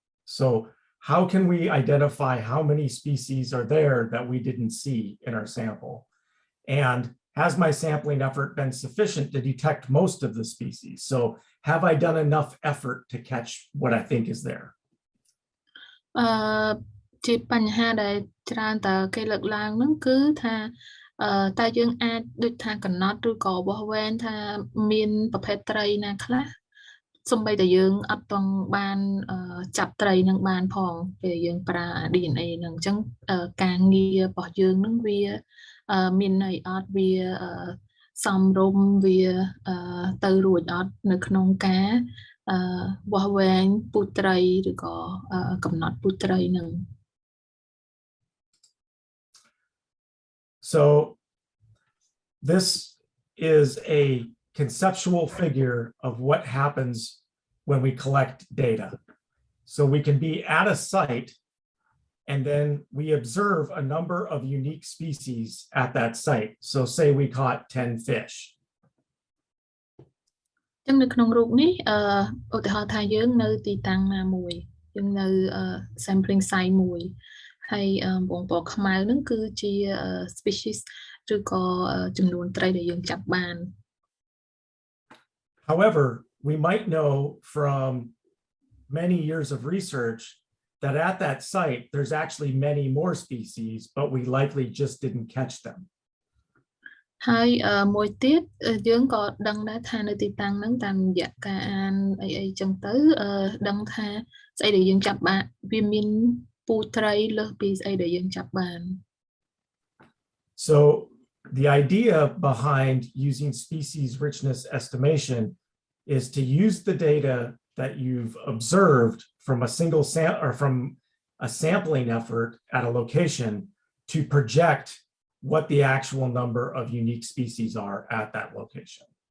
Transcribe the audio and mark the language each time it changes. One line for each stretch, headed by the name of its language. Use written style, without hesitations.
English: So how can we identify how many species are there that we didn't see in our sample? And has my sampling effort been sufficient to detect most of the species? So have I done enough effort to catch what I think is there?
Khmer: ជាបញ្ហាដែលច្រើនតើគេលើកឡើងហ្នឹងគឺថាតើយើងអាចដូចថាកំណត់ឬក៏បោះវែងថាមានប្រភេទត្រីណាខ្លះសូម្បីតែយើងអត់ទាន់បានចាប់ត្រីនឹងបានផងពេលយើងប្រើ DNA ហ្នឹងអញ្ចឹងការងាររបស់យើងហ្នឹងវាមានន័យអត់វា សំរុំវាទៅរួចអត់នៅក្នុងការបោះវែងពូជត្រីឬក៏កំណត់ពូជត្រីហ្នឹង
English: So this is a conceptual figure of what happens when we collect data. So we can be at a site and then we observe a number of unique species at that site. So say we caught 10 fish.
Khmer: ចឹងនៅក្នុងរូបនេះឧទាហរណ៍ថាយើងនៅទីតាំងណាមួយយើងនៅ sampling site មួយហើយបងប្អូនខ្មៅហ្នឹងគឺជា species ឬក៏ចំនួនត្រីដែលយើងចាប់បាន
English: However, we might know from many years of research that at that site, there's actually many more species, but we likely just didn't catch them.
Khmer: ហើយមួយទៀតយើងក៏ដឹងដែរថានៅទីតាំងហ្នឹងតាមរយៈការអានអីចឹងទៅដឹងថាស្អីដែលយើងចាប់បានវាមានពូជត្រីលើសពីស្អីដែលយើងចាប់បាន
English: So the idea behind using species richness estimation is to use the data that you've observed from a single or from a sampling effort at a location to project what the actual number of unique species are at that location.